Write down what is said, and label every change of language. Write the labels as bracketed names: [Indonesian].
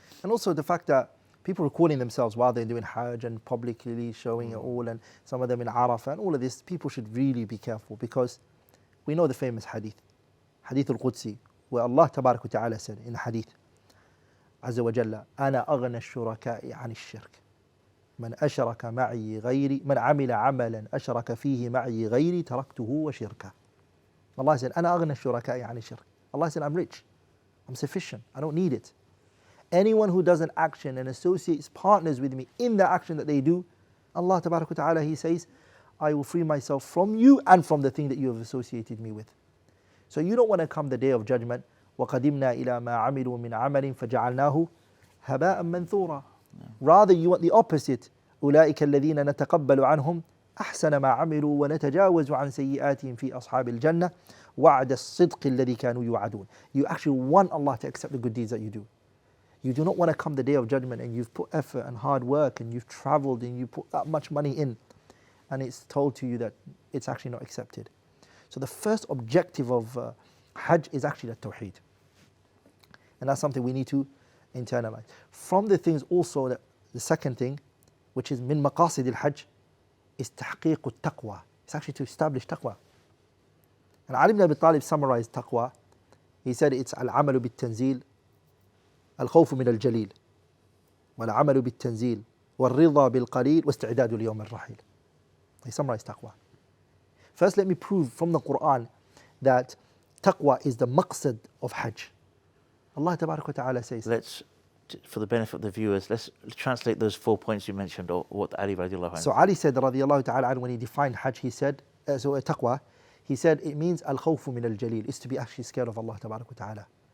[English] And also the fact that people recording themselves while they're doing Hajj and publicly showing it all, and some of them in Arafah and all of this, people should really be careful because we know the famous hadith al-Qudsi, where Allah Tabarak wa Ta'ala said in the hadith, Azza wa Jalla, [Arabic] أَنَا أَغْنَى الشُّرَكَاءِ عَنِ الشِّرْكِ من أشرك معي غيري من عمل عملا أشرك فيه معي غيري تركته وشركه. [English] Allah said, [Arabic] أنا أغنى الشركاء عن الشرك. [English] Allah said, I'm rich, I'm sufficient, I don't need it. Anyone who does an action and associates partners with me in the action that they do, Allah Tabarak wa Ta'ala, He says, I will free myself from you and from the thing that you have associated me with. So you don't want to come the day of judgment, [Arabic] وَقَدِمْنَا إِلَى مَا عَمِلُوا مِنْ عَمَلٍ فَجَعَلْنَاهُ هَبَاءً مَنْثُورًا. [English] Rather, you want the opposite. [Arabic] أولئك الذين نتقبل عنهم أحسن ما عملوا ونتجاوز عن سيئاتهم في أصحاب الجنة وعد الصدق الذي كانوا يوعدون. [English] You actually want Allah to accept the good deeds that you do. You do not want to come the day of judgment and you've put effort and hard work and you've traveled and you put that much money in, and it's told to you that it's actually not accepted. So the first objective of Hajj is actually the Tawheed. And that's something we need to internalize. From the things also, that the second thing, which is min maqasid al-Hajj, [Arabic] is تحقيق التقوى. [English] It's actually to establish taqwa. And Ali ibn Abi Talib summarized taqwa. He said it's [Arabic] العمل بالتنزيل الخوف من الجليل والعمل بالتنزيل والرضا بالقليل واستعداد ليوم الرحيل. [English] He summarized taqwa. First, let me prove from the Quran that taqwa is the maqsad of Hajj. Allah Tabarak wa Ta'ala says. Let's, for the benefit of the viewers, let's translate those 4 points you mentioned, or what Ali radiallahu anhu. So Ali said radiallahu ta'ala anhu, when he defined Hajj, he said, taqwa, he said it means al-khawfu min al-jalil, is to be actually scared of Allah Tabarak wa Ta'ala.